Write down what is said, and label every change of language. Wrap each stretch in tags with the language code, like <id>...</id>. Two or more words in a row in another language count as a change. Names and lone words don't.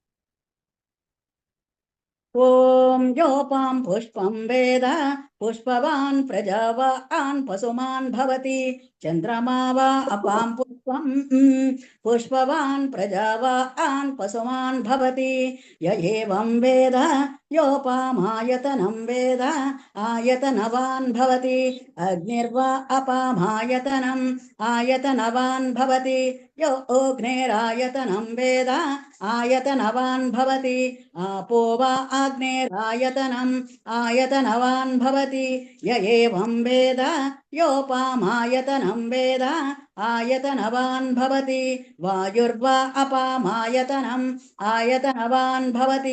<sa>ఓం యోపాం పుష్పం వేద పుష్పవాన్ ప్రజావాన్ పశుమాన్ భవతి, చంద్రమా వా అపాం పుష్పం పుష్పవాన్ ప్రజావాన్ పశుమాన్ భవతి. య ఏవం వేద యోపామాయతనం వేద ఆయతనవాన్ భవతి, అగ్నిర్వా అపామాయతనం ఆయతనవాన్ భవతి. यो अग्नेरायतनं वेद आयतनवान् भवति, आपो वा अग्नेरायतनम् आयतनवान् भवति. य एवं वेद योपामायतनं वेद आयतनवान् भवति, वायुर्वा अपामायतनम् आयतनवान् भवति.</sa>